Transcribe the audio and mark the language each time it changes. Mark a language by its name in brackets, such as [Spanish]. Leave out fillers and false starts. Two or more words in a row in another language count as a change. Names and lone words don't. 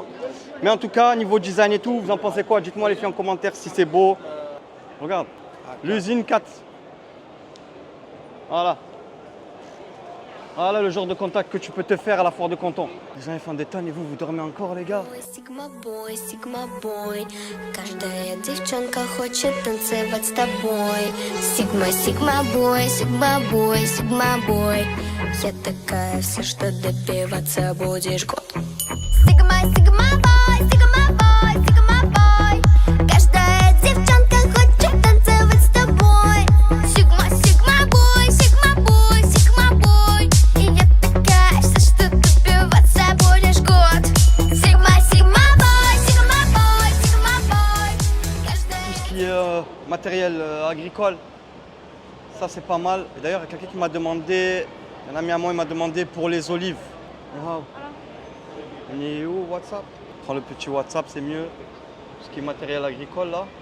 [French] Mais en tout cas, niveau design et tout, vous en pensez quoi? Dites-moi les filles en commentaire si c'est beau. Regarde, l'usine 4. Voilà. Voilà le genre de contact que tu peux te faire à la foire de Canton. Les gens ils font des tonnes et vous dormez encore, les gars. [English] Sigma boy, [Russian] каждая девчонка хочет танцевать с тобой. [English] Sigma boy, [Russian] я такая вся, что добиваться будешь год. [English] Sigma boy, [Russian] каждая девчонка хочет танцевать с тобой. [English] Sigma boy, [Russian] и я такая вся, что добиваться будешь год. [English] Sigma boy. [French] Tout ce qui est matériel agricole, ça c'est pas mal. Et d'ailleurs, il y a quelqu'un qui m'a demandé, un ami à moi, il m'a demandé pour les olives. Wow. On est où, WhatsApp? Prends le petit WhatsApp, c'est mieux. Tout ce qui est matériel agricole là.